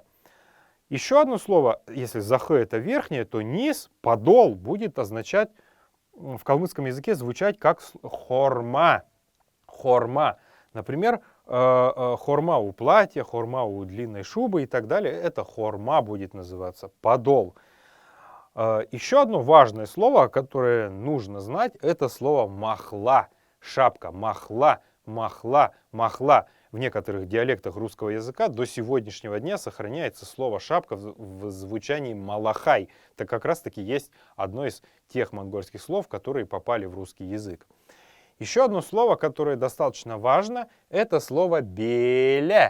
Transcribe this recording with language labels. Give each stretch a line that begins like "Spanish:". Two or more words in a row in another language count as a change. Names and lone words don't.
Russian: Еще одно слово, если зах — это верхнее, то низ, подол, будет означать в калмыцком языке звучать как хорма. Хорма. Например, хорма у платья, хорма у длинной шубы и так далее. Это хорма будет называться, подол. Еще одно важное слово, которое нужно знать, это слово махла.
Kalmyk: Шапка. Махла, махла, махла.
Russian: В некоторых диалектах русского языка до сегодняшнего дня сохраняется слово «шапка» в звучании «малахай». Это как раз-таки есть одно из тех монгольских слов, которые попали в русский язык. Еще одно слово, которое достаточно важно, это слово «беля».